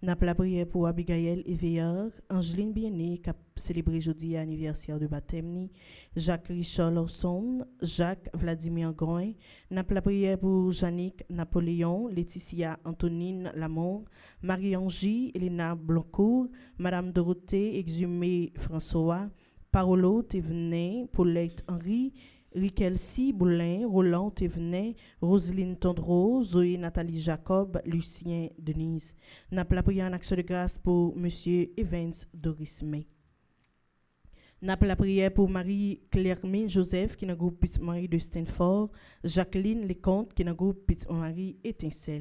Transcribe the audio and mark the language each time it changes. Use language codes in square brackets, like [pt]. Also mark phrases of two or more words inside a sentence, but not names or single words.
[fr] N'a la prière pour Abigail Eveillard, Angeline Bien-Aimée qui a célébré jeudi anniversaire de baptême ni, Jacques Richard Lawson, Jacques Vladimir Groin. N'a la prière pour Jannick Napoléon, Laetitia Antonine Lamont, Marie-Angie Elena Blancourt, Madame Dorothée Exhumé François, Paolo Thévenet, Paulette Henry, Riquelsi Boulin, Roland Thévenet, Roselyne Tondreau, Zoé Nathalie Jacob, Lucien Denise. N'a la prière en action de grâce pour Monsieur Evans Doris May. N'a la prière pour Marie-Claire Joseph qui est dans le groupe Petite Marie de Stanford, Jacqueline Lecomte qui est dans le groupe Petite Marie Étincelle.